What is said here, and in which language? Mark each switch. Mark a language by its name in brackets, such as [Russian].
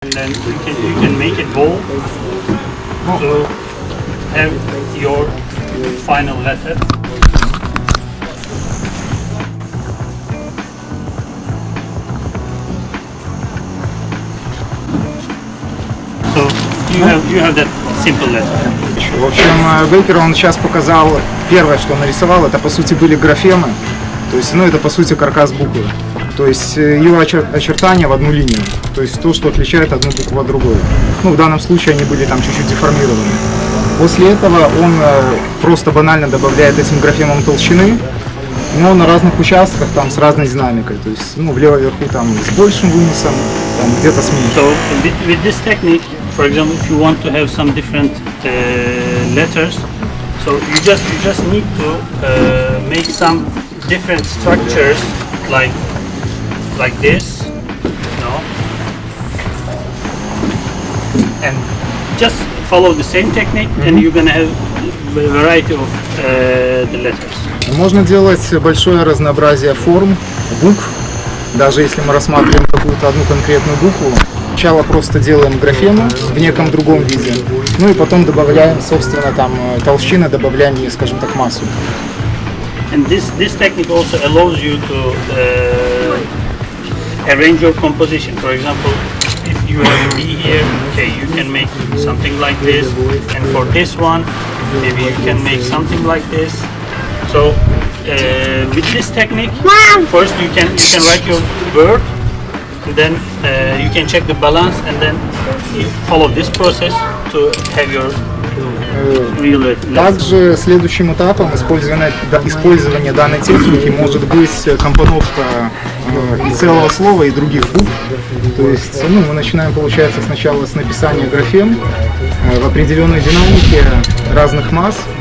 [English] then you can make it bold to have your final letter. So you have that simple letter. [Russian] В общем, Бейкер, он сейчас показал, первое, что он нарисовал, это по сути были графемы, то есть, ну, это по сути каркас буквы, то есть его очертания в одну линию, то есть то, что отличает одну букву от другой. Ну, в данном случае они были там чуть-чуть деформированы. После этого он просто банально добавляет этим графемам толщины, но на разных участках там с разной динамикой, то есть, ну, влево вверху там с большим выносом, там где-то с меньшим. [English] So with this technique, for example, if you want to have some different letters, so you just need to make some different structures like this, you know, and just follow the same technique, and you're gonna have a variety of the letters. [Russian] Можно делать большое разнообразие форм, букв, даже если мы рассматриваем какую-то одну конкретную букву. Сначала просто делаем графему в неком другом виде, ну и потом добавляем, собственно, там толщины, добавляем ей, скажем так, массу. [English] And this technique also allows you to arrange your composition. For example, if you have B here, okay, you can make something like this, and for this one, maybe you can make something like this. So with this technique, first you can write your word. Then you can check the balance, and then you follow this process to have your real letter. [Russian] Также следующим этапом использования данной техники может быть компоновка и целого слова, и других букв. То есть, ну, мы начинаем, получается, сначала с написания графем в определенной динамике разных масс.